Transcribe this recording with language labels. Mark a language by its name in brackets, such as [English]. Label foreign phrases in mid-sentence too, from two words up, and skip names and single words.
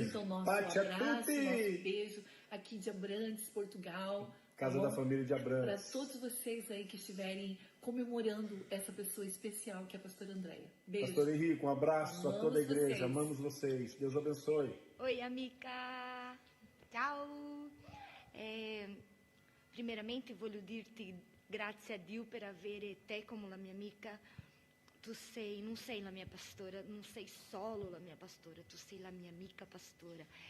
[Portuguese] Sinta o nosso [Italian] Pace a [Portuguese] abraço, [Italian] tutti. [Portuguese] nosso beijo aqui de Abrantes, Portugal. Casa da família de Abrantes. Para todos vocês aí que estiverem comemorando essa pessoa especial que é a pastora Andréia. Beijo. Pastor Henrique, um abraço a toda a igreja. Vocês. Amamos vocês. Deus abençoe. [Italian] Oi amica, ciao. Primeramente voglio dirti grazie a Dio per avere te come la mia amica. Tu non sei la mia pastora, non sei solo la mia pastora, tu sei la mia amica pastora.